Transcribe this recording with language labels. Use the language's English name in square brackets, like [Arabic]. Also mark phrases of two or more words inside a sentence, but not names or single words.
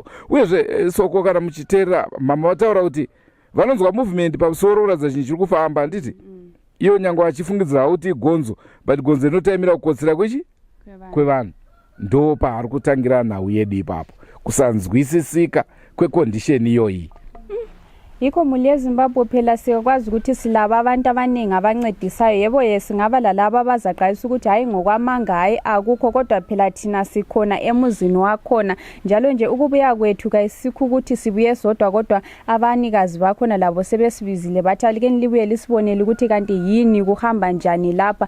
[Shona] Uyezve soko kana muchiteerera mama vataura kuti vanonzwa movement pamusoro kuratidza chinhu chiri kufamba handiti iyo nyange vachifungidzira kuti gonzo, but gonzo rinotaimira kukotsera kwevanhu. Ndo paari kutangira nhau yedu ipapo, kusanzwisisika kwekondisheni iyoyi. [North Ndebele] Yiko muli eZimbabwe phela sikwazi ukuthi silaba abantu abaningi abancedisayo. Yebo singaba lalaba abazaqalisa ukuthi hayi ngokwamanga hayi akukho, kodwa phela thina sikhona emuzini wakhona. Njalo nje ukubuya kwethu kayisikho ukuthi sibuye sodwa, kodwa abanikazi bakhona labo sebesibizile bathi alike nilibuye lisibonele ukuthi kanti yini kuhamba njani lapha.